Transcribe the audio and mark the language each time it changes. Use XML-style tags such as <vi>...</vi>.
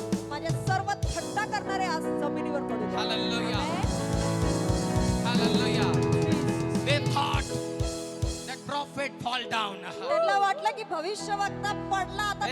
<mr>माझे सर्व थट्टा करणारे आज जमिनीवर पडू द्या. Hallelujah. Amen. Hallelujah.</mr> <en>They thought that prophet fall down.</en> <mr>त्यांना वाटलं की भविष्यवक्ता पडला आता तो</mr>